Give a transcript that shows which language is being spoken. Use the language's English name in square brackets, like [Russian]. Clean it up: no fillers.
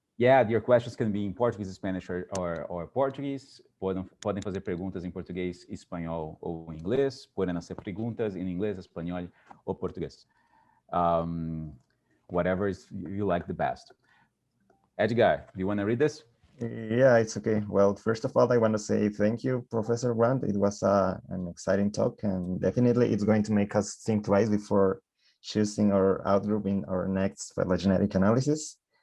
[English] Yeah, your questions can be in Portuguese, Spanish, or Portuguese. [Portuguese] Podem fazer perguntas em português, espanhol ou inglês. Podem ser perguntas em inglês, espanhol ou português. [English] Whatever you like the best. Edgar, do you want to read this? Yeah, it's okay. Well, first of all, I want to say thank you, Professor Grant. It was an exciting talk, and definitely it's going to make us think twice before choosing our outgroup in our next phylogenetic analysis.